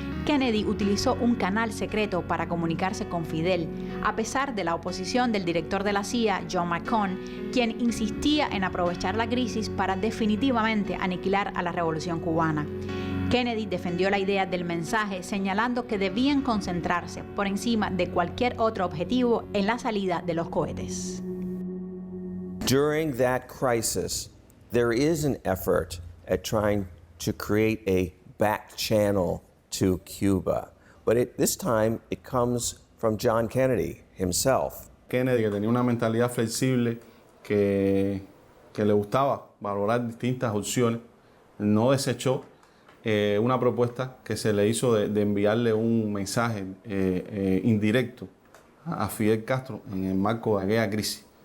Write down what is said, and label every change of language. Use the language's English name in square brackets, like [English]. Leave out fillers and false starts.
[Spanish] Kennedy utilizó un canal secreto para comunicarse con Fidel, a pesar de la oposición del director de la CIA, John McCone, quien insistía en aprovechar la crisis para definitivamente aniquilar a la revolución cubana. Kennedy defendió la idea del mensaje, señalando que debían concentrarse por encima de cualquier otro objetivo en la salida de los cohetes. [English] During that crisis, there is an effort at trying to create a back channel to Cuba. But this time it comes from John Kennedy himself. [Spanish] Kennedy, que tenía una mentalidad flexible, que le gustaba valorar distintas opciones, no desechó una propuesta que se le hizo de enviarle un mensaje indirecto a Fidel Castro en el marco de aquella crisis.